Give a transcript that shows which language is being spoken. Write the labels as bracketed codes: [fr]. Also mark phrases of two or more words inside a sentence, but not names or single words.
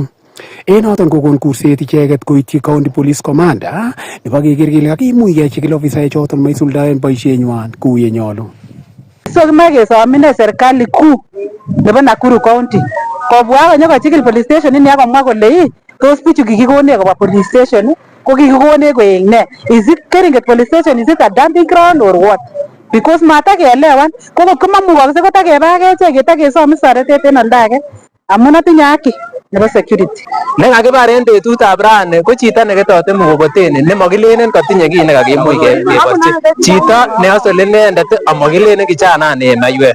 [kln] En noton kokon kurset icheket koityi [en] County Police Commander [kln] nebo keker kele kakimuch kechikil ofisaechoton maisuldaen boisienywan kou yenyolu. So kimoe kesom ine serikali kuu nebo Nakuru County kobwa konyokochikil [en] police station [kln] ini akomwa kole tos bichu kikikonech koba [en] police station [kln] ko kikikonech koek ne? [en] Is it Keringet police station, is it a dumping ground or what? [kln] Because matakeelewan ko komamukokse kotakeba akechek ketakesom toretet en [en] oldo age [kln] amun atinye haki nebo security. Nekakibar en betutab rani ko chito neketote mkokoteni nemakilenen katinye kiy nekakimuch keborchi chito neasole inendet amakilenen kijanani en maiywek.